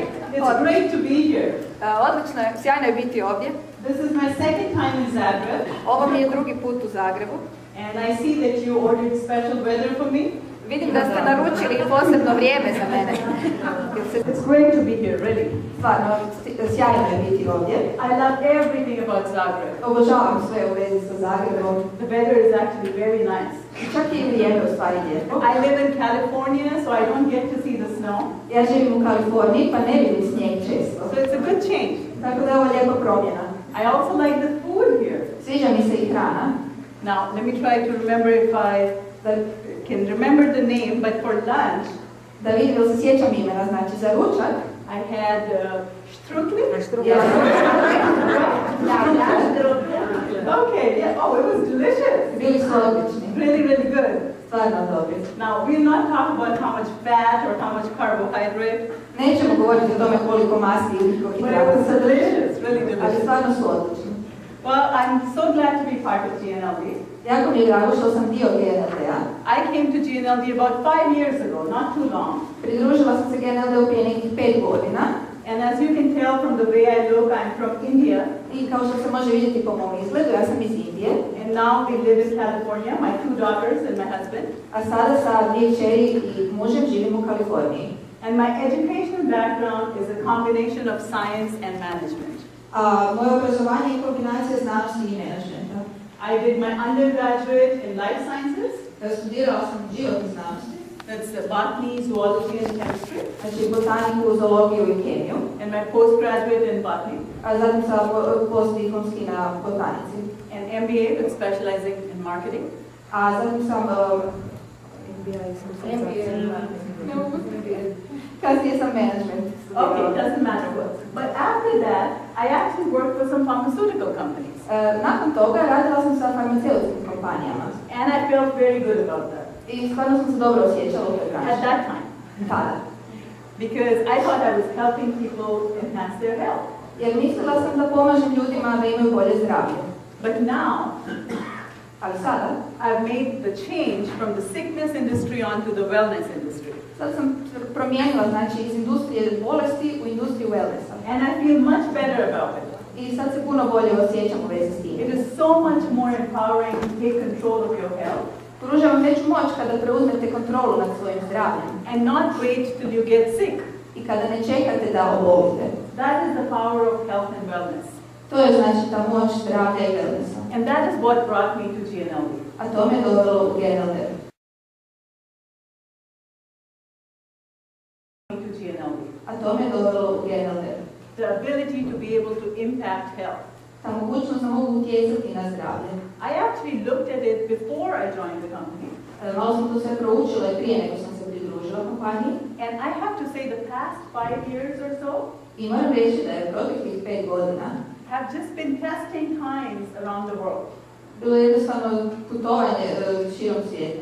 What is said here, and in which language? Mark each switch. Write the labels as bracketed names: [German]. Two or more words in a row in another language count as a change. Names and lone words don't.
[English] It's great to be here. [Croatian] Odlično je, sjajno je biti ovdje. [English] This is my second time in Zagreb. [Croatian] Ovo mi je drugi put u Zagrebu. [English] And I see that you ordered special weather for me. [Croatian] Vidim da ste naručili posebno vrijeme za mene. [English] It's great to be here, really. [Croatian] Stvarno, sjajno je biti ovdje. [English] I love everything about Zagreb. [Croatian] Obožavam sve u vezi sa Zagrebom. [English] The weather is actually very nice. [Croatian] Čak i vrijeme u stvari lijepo. [English] I live in California, so I don't get to see the snow. [Croatian] Ja živim u Kaliforniji, pa ne vidim snijeg često. [English] So it's a good change. [Croatian] Tako da je ovo lijepa promjena. [English] I also like the food here. [Croatian] Sviđa mi se i hrana. [English] Now, let me try to remember if I can remember the name, but for lunch, [Croatian] da vidim da se sjećam imena, znači za ručak. [English] I had strudel. Okay, yeah. Oh, it was delicious. [Croatian] Bili su odlični. [English] Really, really good. [Croatian] Stvarno dobri. [English] Now, we'll not talk about how much fat or how much carbohydrate. [Croatian] Nećemo govoriti o tome koliko masti ili koliko [English] But it was delicious, really delicious. [Croatian] Ali stvarno su odlični. [English] Well, I'm so glad to be part of GNLD. [Croatian] Jako mi je drago što sam dio GNLD-a. [English] I came to GNLD about 5 years ago, not too long. [Croatian] Pridružila sam se GNLD-u prije nekih 5 godina. [English] And as you can tell from the way I look, I'm from India. [Croatian] I kao što se može vidjeti po mom izgledu, ja sam iz Indije. [English] And now we live in California, my 2 daughters and my husband. [Croatian] A sada sa 2 kćeri i mužem živim u Kaliforniji. [English] And my educational background is a combination of science and management. [Croatian] Moje obrazovanje je kombinacija znanosti i menadžmenta. [English] I did my undergraduate in life sciences. [Croatian] Studirala sam životne znanosti. [English] That's botany, zoology and chemistry. [Croatian] Znači botaniku, zoologiju i kemiju. [English] And my postgraduate in botany. [Croatian] A zatim sam postdiplomski na botanici. [English] And MBA with specializing in marketing. [Croatian] A zatim sam kasnije sam management. [English] Okay, doesn't matter what. But after that, I actually worked for some pharmaceutical companies. [Croatian] Nakon toga radila sam sa farmaceutskim kompanijama. [English] And I felt very good about that. [Croatian] I stvarno sam se dobro osjećala u toj branši. [English] At that time. [Croatian] Tada. [English] Because I thought I was helping people enhance their health. [Croatian] Jer mislila sam da pomažem ljudima da imaju bolje zdravlje. [English] But now, [Croatian] ali sada, [English] I've made the change from the sickness industry onto the wellness industry. [Croatian] Sad sam promijenila, znači, iz industrije bolesti u industriju wellnessa. [English] And I feel much better about it. [Croatian] I sad se puno bolje osjećam u vezi s tim. [English] It is so much more empowering to take control of your health. [Croatian] Pruža vam veću moć kada preuzmete kontrolu nad svojim zdravljem. [English] And not wait till you get sick. [Croatian] I kada ne čekate da obolite. [English] That is the power of health and wellness. [Croatian] To je znači ta moć zdravlja i wellnessa. [English] And that is what brought me to GNLD. [Croatian] A to me dovelo u GNLD. A to me dovelo u GNLD. [English] The ability to be able to impact health. [Croatian] Ta mogućnost da mogu utjecati na zdravlje. [English] I actually looked at it before I joined the company. [Croatian] Malo sam to sve proučila i prije nego sam se pridružila kompaniji. [English] And I have to say the past 5 years or so [Croatian] I moram reći da je proteklih 5 godina [English] have just been testing times around the world. [Croatian] Bilo je jednostavno putovanje širom svijeta.